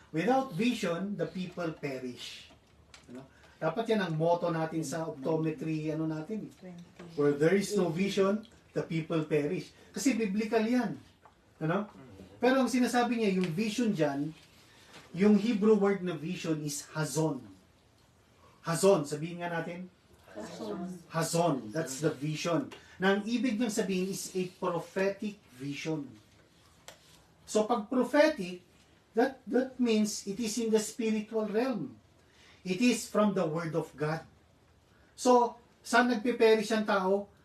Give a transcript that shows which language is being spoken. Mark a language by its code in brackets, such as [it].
[en] Without vision, the people perish. [tl] Dapat yan ang motto natin sa optometry natin. [en] Where there is no vision, the people perish. [tl] Kasi biblical yan. Pero ang sinasabi niya, yung vision dyan, yung Hebrew word na vision is hazon. Hazon, sabihin nga natin. Hazon, [en] that's the vision. [tl] Na ang ibig niyang sabihin [en] is a prophetic vision. So pag prophetic, that means it is in the spiritual realm. It is from the Word of God. [tl] So, saan nagpe-perish ang tao?